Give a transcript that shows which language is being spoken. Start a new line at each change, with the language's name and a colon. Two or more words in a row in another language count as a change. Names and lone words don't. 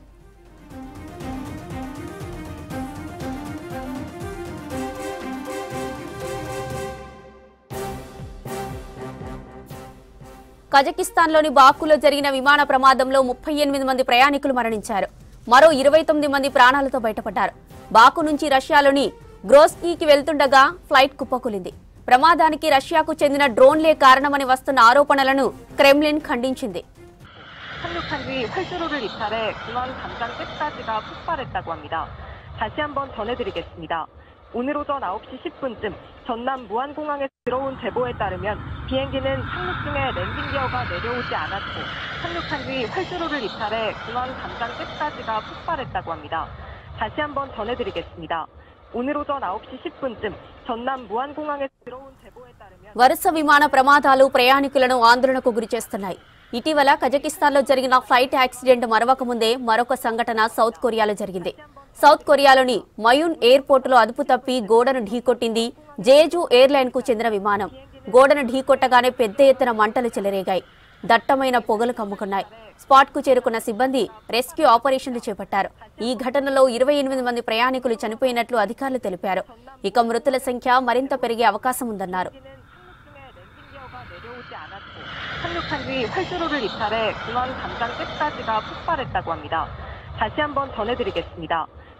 Telugu: కజకిస్తాన్లోని బాకులో జరిగిన విమాన ప్రమాదంలో 38 మంది ప్రయాణికులు మరణించారు. మరో 29 మంది ప్రాణాలతో బయటపడ్డారు. బాకు నుంచి రష్యాలోని గ్రోస్నీకి వెళ్తుండగా ఫ్లైట్ కుప్పకూలింది. ప్రమాదానికి రష్యాకు చెందిన డ్రోన్లే కారణమని వస్తున్న ఆరోపణలను క్రెమ్లిన్ ఖండించింది.
Korean: 착륙한 뒤 활주로를 이탈해 공항 담장 끝까지가 폭발했다고 합니다. 다시 한번 전해드리겠습니다. 오늘 오전 9시 10분쯤 전남 무안공항에 들어온 제보에 따르면 비행기는 착륙 중에 랜딩 기어가 내려오지 않았고 착륙한 뒤 활주로를 이탈해 공항 담장 끝까지가 폭발했다고 합니다. 다시 한번 전해드리겠습니다. 오늘 오전 9시 10분쯤 전남 무안공항에 들어온 제보에 따르면
Telugu: వరుస విమాన ప్రమాదాలు ప్రయాణికులను ఆందోళనకు గురిచేస్తున్నాయి. ఇటీవల కజకిస్తాన్లో జరిగిన
English: flight accident
Telugu: మరవక ముందే మరొక సంఘటన సౌత్ కొరియాలో జరిగింది. సౌత్ కొరియాలోని
English: Muan airport
Telugu: అదుపు తప్పి గోడను ఢీకొట్టింది జేజు ఎయిర్లైన్ కు చెందిన విమానం. గోడను ఢీకొట్టగానే పెద్ద ఎత్తున మంటలు చెలరేగాయి. దట్టమైన పొగలు కమ్ముకున్నాయి. స్పాట్ కు చేరుకున్న సిబ్బంది
English: rescue operations
Telugu: చేపట్టారు. ఈ ఘటనలో 28 మంది ప్రయాణికులు చనిపోయినట్లు అధికారులు తెలిపారు. ఇక మృతుల సంఖ్య మరింత పెరిగే అవకాశం ఉందన్నారు.
Korean: 착륙한 뒤 활주로를 이탈해 공항 담장 끝까지가 폭발했다고 합니다. 다시 한번 전해드리겠습니다.